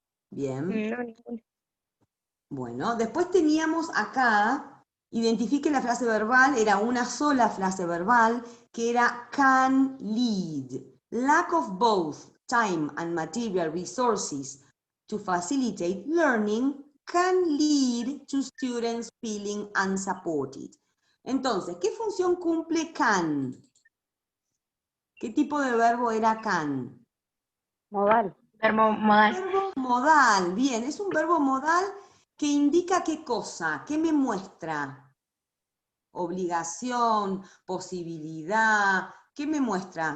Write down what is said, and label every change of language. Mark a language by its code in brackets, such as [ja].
[es] Bien. No, ninguna. Bueno, después teníamos acá, identifique la frase verbal, era una sola frase verbal, que era can lead. [en] Lack of both time and material resources to facilitate learning can lead to students feeling unsupported. [es] Entonces, ¿qué función cumple can? ¿Qué tipo de verbo era can? Modal. Verbo modal. Verbo modal, bien, es un verbo modal que indica qué cosa, qué me muestra. Obligación, posibilidad, ¿qué me muestra?